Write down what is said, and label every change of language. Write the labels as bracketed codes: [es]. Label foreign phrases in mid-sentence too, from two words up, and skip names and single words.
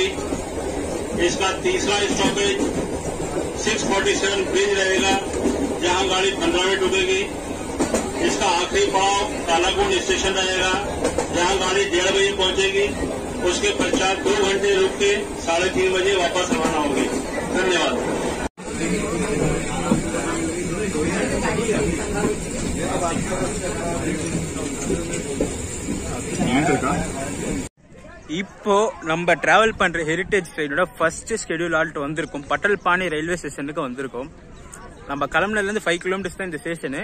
[hi] इसका तीसरा स्टॉपेज 647 ब्रिज रहेगा, जहां गाड़ी 15 मिनट रुकेगी। इसका आखिरी पड़ाव कालाकुंड स्टेशन रहेगा, जहां गाड़ी 1:30 बजे पहुंचेगी। उसके पश्चात 2 घंटे रुक के 3:30 बजे वापस रवाना होगी। धन्यवाद। [ta] இப்போ நம்ம டிராவல் பண்ற [en] heritage trainoda first schedule halt [ta] வந்திருக்கும். பட்டல்பானி [en] railway stationukku [ta] வந்திருக்கோம். நம்ம கிளம்புனதுல இருந்து 5 கிலோமீட்டர்ஸ் தான் இந்த ஸ்டேஷன்.